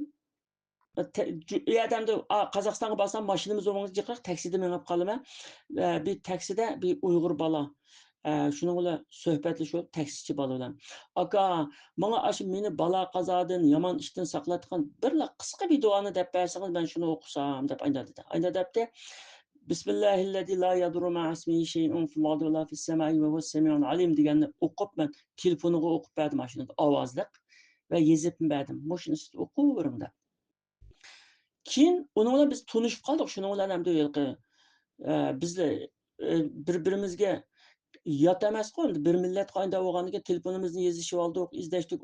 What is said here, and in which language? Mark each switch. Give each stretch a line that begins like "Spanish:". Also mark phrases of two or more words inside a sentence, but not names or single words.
Uzbek: Adamda Qozog'istonga borsam mashinamiz o'rniga jiqroq taksida minib qolaman. Bir taksida bir Uyg'ur bola. Shuning bilan suhbatlashib taksichi bola bilan. Aka, menga shu meni balo qazodan, yomon ishdan saqlayotgan birla qisqa bir duoni deb bersangiz, men shuni o'qisam deb aytadi. Aytadi debdi.
Arabic: بسم الله الذي لا يضر مع اسمه شيء في الأرض ولا في السماء وهو السميع العليم
Uzbek: deganni o'qib men telefoniga o'qib berdim mashinada ovozliq va yezib berdim. Mushuni o'qiyvering deb. Keyin uning bilan biz tunishib qoldik. Shuning bilan ham bizlar bir-birimizga yot emas-ku, bir millat qo'ynida bo'lganiga telefonimizni yezishib oldik, izlashdik.